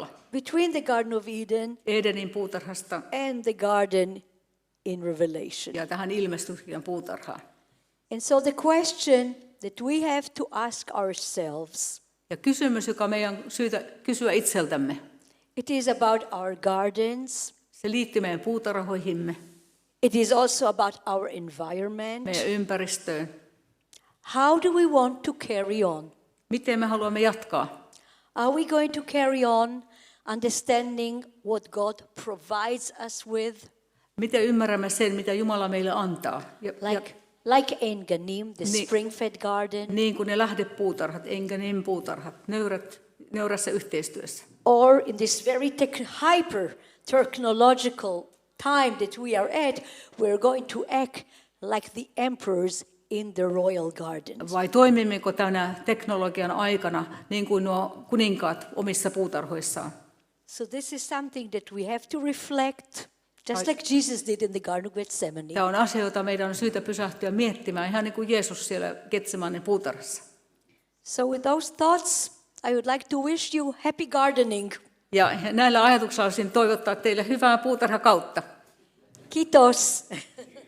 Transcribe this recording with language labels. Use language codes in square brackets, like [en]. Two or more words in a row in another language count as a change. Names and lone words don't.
[en] Between the Garden of Eden [fi] Edenin puutarhasta [en] and the garden in Revelation. [fi] ja tähän ilmestyskirjan puutarhaan. [en] And so the question that we have to ask ourselves, [fi] Ja kysymys, joka meidän on syytä kysyä itseltämme, [en] it is about our gardens. [fi] se liittyy meidän puutarhoihimme, [en] It is also about our environment. [fi] meidän ympäristöön. [en] How do we want to carry on? [fi] Miten me haluamme jatkaa? [en] Are we going to carry on understanding what God provides us with? [fi] Miten ymmärrämme sen, mitä Jumala meille antaa? [en] Like En Ganim, the [fi] Niin. [en] spring-fed garden, [fi] Niin kuin ne lähdepuutarhat, Enganim puutarhat, nöyrässä yhteistyössä. [en] or in this very hyper technological time that we are at, we're going to act like the emperors in the royal gardens. [fi] Vai toimimmeko tänä teknologian aikana niin kuin nuo kuninkaat omissa puutarhoissaan? [en] So this is something that we have to reflect, just like Jesus did in the Garden of Gethsemane. [fi] Tämä on asia, jota meidän on syytä pysähtyä miettimään, ihan niin kuin Jeesus siellä Getsemanen puutarhassa. [en] So with those thoughts, I would like to wish you happy gardening. [fi] Ja näillä ajatuksilla olisin toivottaa teille hyvää puutarhakautta. Kiitos.